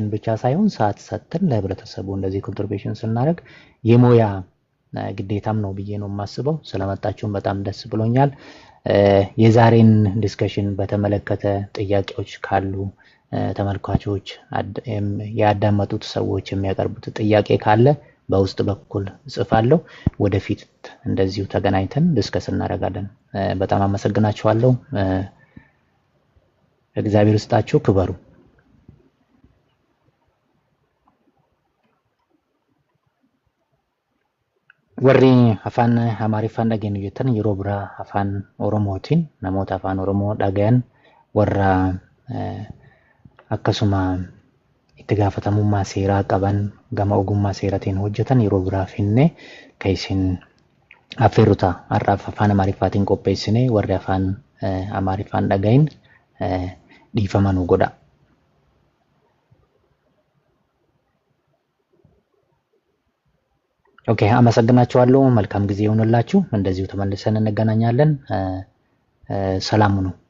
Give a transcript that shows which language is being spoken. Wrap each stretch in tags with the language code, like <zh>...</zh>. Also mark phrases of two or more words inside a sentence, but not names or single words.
<am>ብቻ ሳይሆን ሰዓት ሰጥተን ለህብረተሰቡ እንደዚህ ኮንትሪቢዩሽን ስናደርግ የሞያ ግዴታም ነው ብዬ ነው የማስበው። ስለመጣችሁም በጣም ደስ ብሎኛል። የዛሬን ዲስከሽን በተመለከተ ጥያቄዎች ካሉ ተመልካቾች ያዳመጡት ሰዎች የሚያቀርቡት ጥያቄ ካለ በውስጥ በኩል ጽፋለሁ። ወደፊት እንደዚሁ ተገናኝተን ዲስከስ እናደርጋለን። በጣም አመሰግናችኋለሁ። እግዚአብሔር ይስጣችሁ። ክበሩ።</am> <om>warri afaan amaariffaan dhageenyu jettan yeroo biraa afaan oromootiin namoota afaan oromoo dhagayan warra akkasuma itti gaafatamummaa seeraa qaban gama ogummaa seeratiin hojjetan yeroo biraa finne kan isin affeerota har'aaf afaan amaariffaatiin qopheessine warri afaan amaariffaan dhagayin dhiifama nu godha.</om> <am>ኦኬ አመሰግናችኋለሁ። መልካም ጊዜ ይሁንላችሁ። እንደዚሁ ተመልሰን እንገናኛለን። ሰላም ሁኑ።</am>